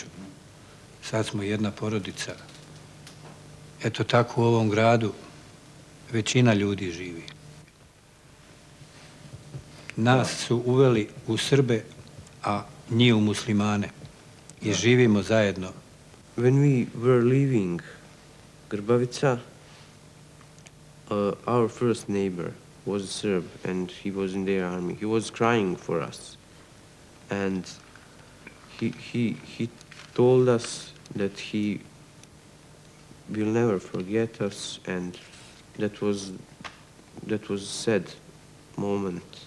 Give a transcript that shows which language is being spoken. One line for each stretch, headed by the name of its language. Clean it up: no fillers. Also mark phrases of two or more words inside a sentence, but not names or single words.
Bosnian: Sad smo jedna porodica. Eto tako u ovom gradu većina ljudi živi. Nas su uveli u Srbe, a njih u muslimane. I živimo zajedno.
English: When we were leaving Grbavica, our first neighbor was a Serb and he was in their army. He was crying for us. And he told us that he will never forget us, and that was a sad moment.